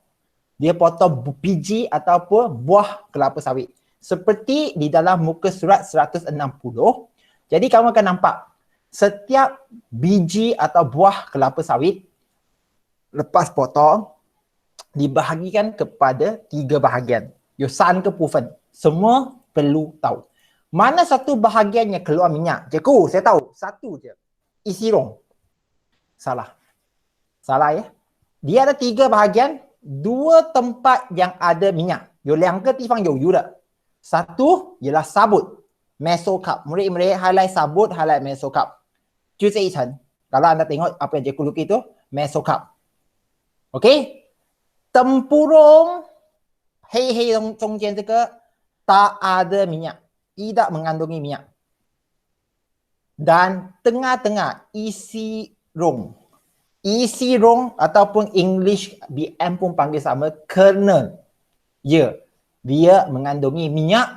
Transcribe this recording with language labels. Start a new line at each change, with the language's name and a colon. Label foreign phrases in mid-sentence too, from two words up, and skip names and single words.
Malay: Dia potong biji ataupun buah kelapa sawit. Seperti di dalam muka surat 160. Jadi kamu akan nampak, setiap biji atau buah kelapa sawit, lepas potong, dibahagikan kepada 3 bahagian.
Chinese: 有3个部分.
Malay: Semua perlu tahu. Mana satu bahagian yang keluar minyak? Cikgu, saya tahu. Satu je. Isi rong. Salah. Salah ya. Dia ada 3 bahagian. 2 tempat yang ada minyak.
Chinese: 有2个地方有油的.
Malay: Satu ialah sabut. Meso cup. Murid-murid highlight sabut, highlight meso cup.
Chinese: 就这一层.
Malay: Kalau anda tengok apa yang cikgu lukis itu, meso cup. Okey? Tempurung
Chinese: 黑中间这个
Malay: tak ada minyak, tidak mengandungi minyak. Dan tengah-tengah isi rong. Isi rong ataupun English BM pun panggil sama, kernel. Ya, dia mengandungi minyak.